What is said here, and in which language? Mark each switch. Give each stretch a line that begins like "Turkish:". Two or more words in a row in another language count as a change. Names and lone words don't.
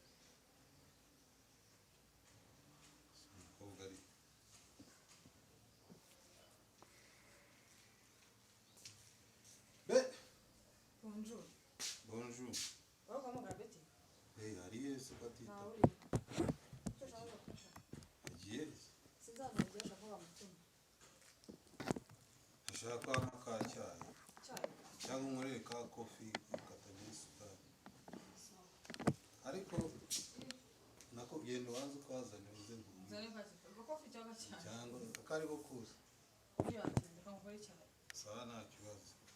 French: Bonjour. Bonjour. Comment va Betty? Hey, Ariel, c'est pas Tita. Ah oui.
Kinyarwanda: Ashaka ka cyayi cyangwa unkorere ka kofi katagira isukari, ariko nako genda ubanza ukazana uze cyangwa akariko kose sawa nta kibazo.